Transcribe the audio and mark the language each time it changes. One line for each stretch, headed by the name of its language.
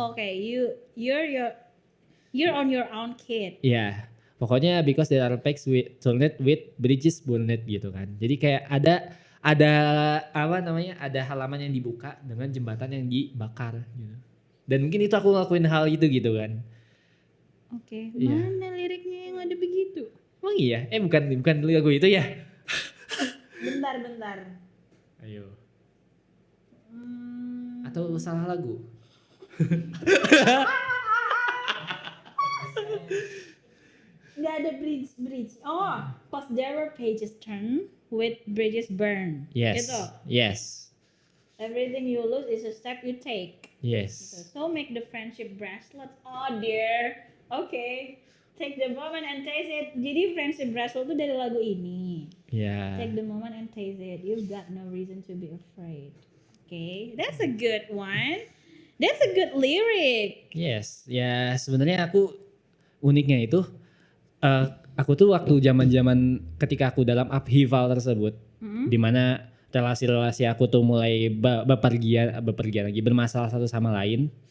English: Oke, you're on your own kid.
Indonesian: Ya, pokoknya
English: because there are paths turned with bridges burned
Indonesian: gitu kan. Jadi kayak ada apa namanya, ada halaman yang dibuka dengan jembatan yang dibakar gitu. Dan mungkin itu aku ngelakuin hal itu gitu kan. Oke, Iya. mana liriknya yang ada begitu? Emang iya? Bukan lagu itu ya? Bentar. Ayo. Atau salah lagu? Nggak ada bridge.
English: Oh, cause there were pages turn with bridges burn. Yes.
Indonesian: Gitu.
English: Yes. Everything you lose is a step you take. Yes. So make the friendship bracelet. Oh dear. Okay. Take the moment and taste it.
Indonesian: Jadi friendship bracelet itu dari lagu ini. Ya.
English: Take the moment and taste it. You've got no reason to be afraid. Okay, that's a good one. That's a good lyric. Yes.
Indonesian: Ya sebenarnya uniknya itu aku tuh waktu zaman ketika aku dalam upheaval tersebut, di mana relasi-relasi aku tuh mulai bepergian lagi, bermasalah satu sama lain.